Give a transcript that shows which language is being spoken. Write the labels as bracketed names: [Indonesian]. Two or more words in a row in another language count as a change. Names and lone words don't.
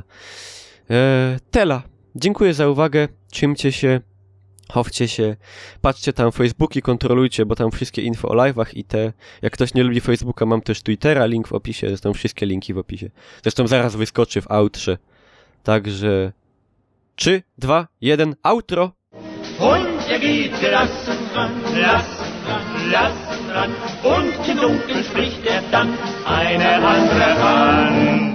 [Polish] Tela, dziękuję za uwagę, trzymcie się, chowcie się, patrzcie tam Facebooki, kontrolujcie, bo tam wszystkie info o live'ach i te... Jak ktoś nie lubi Facebooka, mam też Twittera, link w opisie, zresztą wszystkie linki w opisie. Zresztą zaraz wyskoczy w outrze. Także... 3, 2, 1, outro! [German] Und geht gelassen ran, und im Dunkeln spricht dann eine andere an.